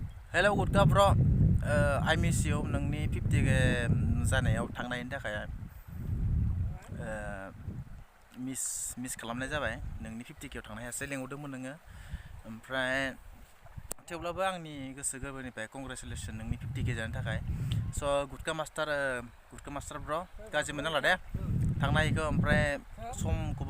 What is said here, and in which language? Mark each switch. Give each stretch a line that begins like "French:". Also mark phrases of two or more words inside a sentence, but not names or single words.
Bodo: Hello गुडका ब्र
English: I miss you
Bodo: नोंनि 50 जानायाव थांनायनि थाखाय मिस खालामनाय जाबाय नोंनि 50 थांनो हायासै लेंहरदोंमोन नोङो ओमफ्राय थेवब्लाबो आंनि गोसो गोरबोनिफ्राय कंग्रेचुलेसन नोंनि 50 जानायनि थाखाय स' गुडका मास्टार ब्र गाज्रि मोननांला दे थांनायखौ ओमफ्राय समखौबो